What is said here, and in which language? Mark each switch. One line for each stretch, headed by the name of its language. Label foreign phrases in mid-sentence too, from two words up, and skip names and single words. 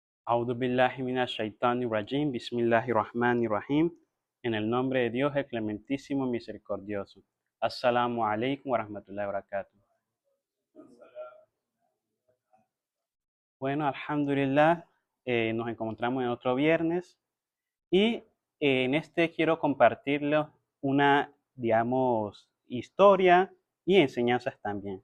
Arabic: أعوذ بالله من الشيطان الرجيم، بسم الله الرحمن الرحيم.
Spanish: En el nombre de Dios, el clementísimo y misericordioso.
Arabic: السلام عليكم ورحمة الله وبركاته.
Spanish: Bueno, alhamdulillah, nos encontramos en otro viernes y en este quiero compartirles una, digamos, historia y enseñanzas también.